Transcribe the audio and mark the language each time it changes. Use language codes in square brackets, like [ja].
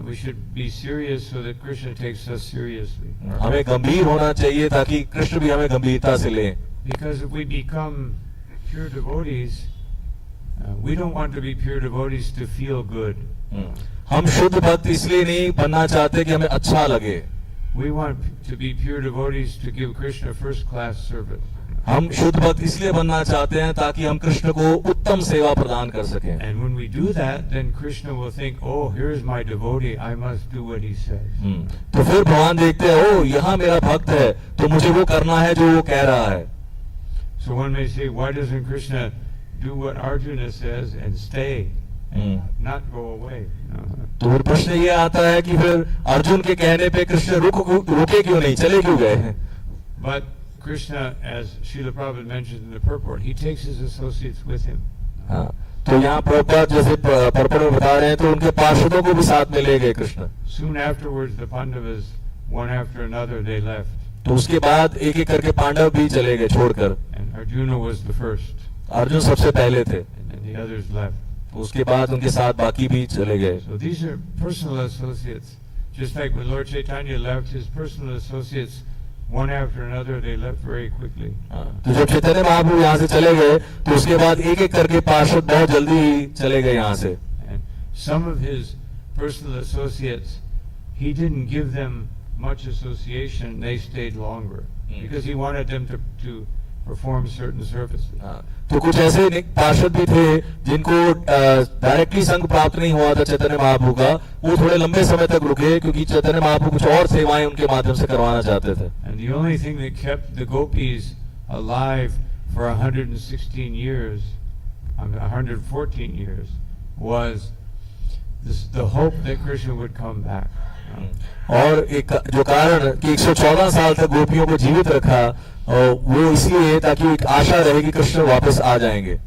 [en] We should be serious so that Krishna takes us seriously. [hi] हमें गंभीर होना चाहिए ताकि कृष्ण भी हमें गंभीरता से ले। [en] Because if we become pure devotees, we don't want to be pure devotees to feel good. [hi] हम शुद्ध भक्त इसलिए नहीं बनना चाहते कि हमें अच्छा लगे. [en] We want to be pure devotees to give Krishna first class service. [hi] हम शुद्ध भक्त इसलिए बनना चाहते हैं ताकि हम कृष्ण को उत्तम सेवा प्रदान कर सकें. [en] And when we do that, then Krishna will think, oh, here's my devotee, I must do what he says. [hi] तो फिर भगवान देखते हैं, ओ यहाँ मेरा भक्त है तो मुझे वो करना है जो वो कह रहा है. [en] So one may say, why doesn't Krishna do what Arjuna says and stay, and not go away? [hi] तो फिर प्रश्न ये आता है कि फिर अर्जुन के कहने पे कृष्ण रुके क्यों नहीं, चले क्यों गए? [en] But Krishna, as Srila Prabhupada mentioned in the purport, he takes his associates with him. [hi] हाँ, तो यहाँ प्रभुपाद जैसे पurport में बता रहे हैं तो उनके पार्षदों को भी साथ में ले गए Krishna. [en] Soon afterwards, the Pandavas, one after another, they left. [hi] तो उसके बाद एक एक करके पांडव भी चले गए छोड़कर. [en] And Arjuna was the first. [hi] Arjun सबसे पहले थे. [en] And then the others left. [hi] उसके बाद उनके साथ बाकी भी चले गए. [en] So these are personal associates. Just like when Lord Chaitanya left his personal associates, one after another, they left very quickly. [hi] तो जब चैतन्य महाप्रभु यहाँ से चले गए तो उसके बाद एक एक करके पार्षद बहुत जल्दी ही चले गए यहाँ से. [en] And some of his personal associates, he didn't give them much association. They stayed longer because he wanted them to perform certain services. [hi] तो कुछ ऐसे पार्षद भी थे जिनको डायरेक्टली संग प्राप्त नहीं हुआ था चैतन्य महाप्रभु का, वो थोड़े लंबे समय तक रुके क्योंकि चैतन्य महाप्रभु कुछ और सेवाएं उनके माध्यम से करवाना चाहते थे. [en] And the only thing that kept the gopis alive for 116 years, 114 years, was the hope that Krishna would come back. [hi] और एक जो कारण कि 114 साल तक गोपियों को जीवित रखा वो इसलिए ताकि एक आशा रहे कि कृष्ण वापस आ जाएंगे.